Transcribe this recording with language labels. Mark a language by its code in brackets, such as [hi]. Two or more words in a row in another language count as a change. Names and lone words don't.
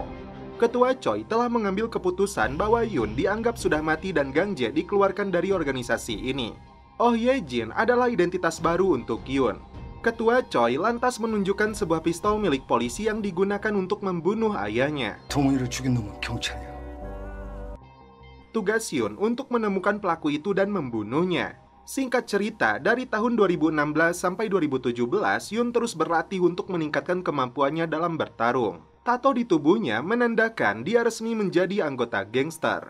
[id] Ketua Choi telah mengambil keputusan bahwa Yun dianggap sudah mati dan Gangjae dikeluarkan dari organisasi ini. Oh Ye-jin adalah identitas baru untuk Yun. Ketua Choi lantas menunjukkan sebuah pistol milik polisi yang digunakan untuk membunuh ayahnya. [ko] 동훈이를 죽인 놈은 경찰이야. [id] Tugas Yun untuk menemukan pelaku itu dan membunuhnya. Singkat cerita, dari tahun 2016 sampai 2017, Yun terus berlatih untuk meningkatkan kemampuannya dalam bertarung. Tato di tubuhnya menandakan dia resmi menjadi anggota gangster.